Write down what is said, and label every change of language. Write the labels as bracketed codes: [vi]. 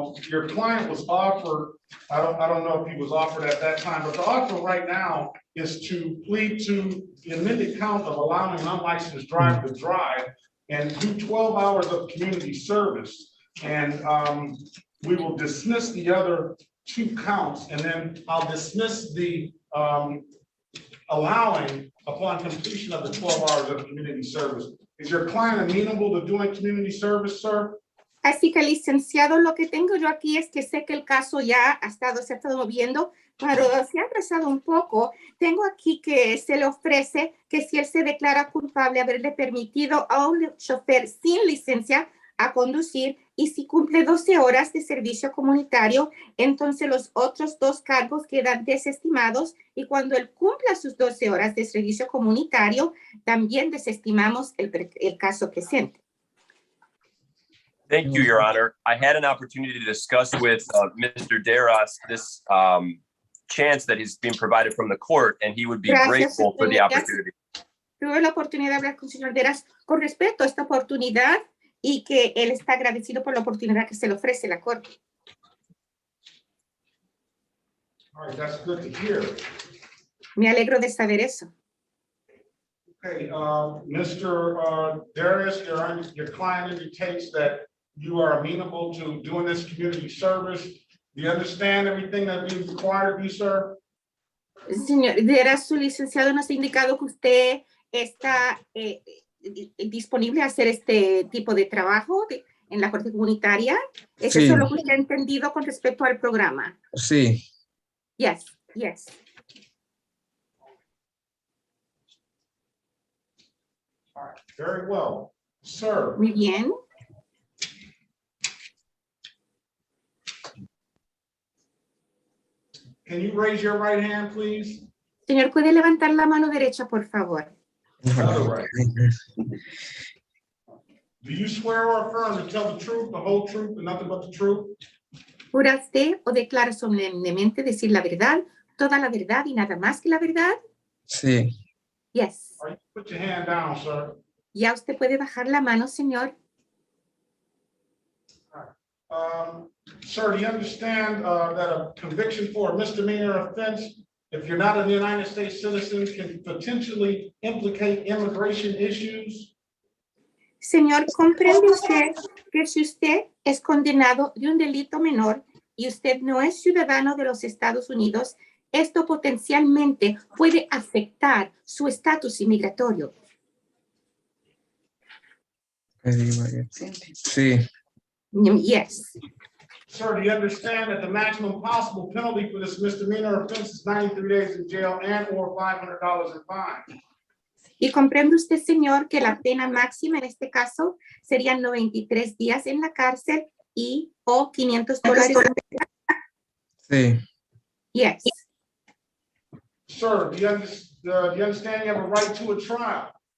[en] Your client was offered, I don't know if he was offered at that time, but the offer right now is to plead to the amended count of allowing an unlicensed driver to drive and do 12 hours of community service. And we will dismiss the other 2 counts, and then I'll dismiss the allowing upon completion of the 12 hours of community service. Is your client amenable to doing community service, sir? [es] Así que, licenciado, lo que tengo yo aquí es que sé que el caso ya se ha estado moviendo, pero se ha atrasado un poco. Tengo aquí que se le ofrece que si él se declara culpable de haberle permitido a un chofer sin licencia a conducir y si cumple 12 horas de servicio comunitario, entonces los otros 2 cargos quedan desestimados y cuando él cumpla sus 12 horas de servicio comunitario, también desestimamos el caso presente. [en] Thank you, Your Honor. I had an opportunity to discuss with Mr. Deras this chance that he's being provided from the court, and he would be [es] Gracias, [en] grateful for the [es] señorías. [en] opportunity. [es] Tuve la oportunidad de hablar con el señor Deras con respecto a esta oportunidad y que él está agradecido por la oportunidad que se le ofrece la corte. [en] All right, that's good to hear. [es] Me alegro de saber eso. [en] Okay, Mr. Darius, your client indicates that you are amenable to doing this community service. Do you understand everything that is required of you, sir? [es] Señor Deras, su licenciado nos ha indicado que usted está disponible a hacer este tipo de trabajo en la corte comunitaria. ¿Es Sí. eso lo que usted ha entendido con respecto al programa? Sí, [en] Yes, yes. All right, very well. Sir, [es] Muy bien. [en] can you raise your right hand, please? [es] Señor, ¿puede levantar la mano derecha, por favor? [en] Other right. Do you swear or affirm to tell the truth, the whole truth, and nothing but the truth? [es] ¿Jura usted o declara solemnemente decir la verdad, toda la verdad y nada más que la verdad? sí, [en] Yes. All right, put your hand down, sir. [es] Ya usted puede bajar la mano, señor. [en] Sir, do you understand that a conviction for a misdemeanor offense, if you're not a United States citizen, can potentially implicate immigration issues? [es] Señor, ¿comprende usted que si usted es condenado de un delito menor y usted no es ciudadano de los Estados Unidos, esto potencialmente puede afectar su estatus inmigratorio? sí, [en] Yes. Sir, do you understand that the maximum possible penalty for this misdemeanor offense is 93 days in jail and or $500 in fine? [es] ¿Y comprende usted, señor, que la pena máxima en este caso serían 93 días en la cárcel y o $500? sí, [en] Yes. Sir, do you understand you have a right to a trial?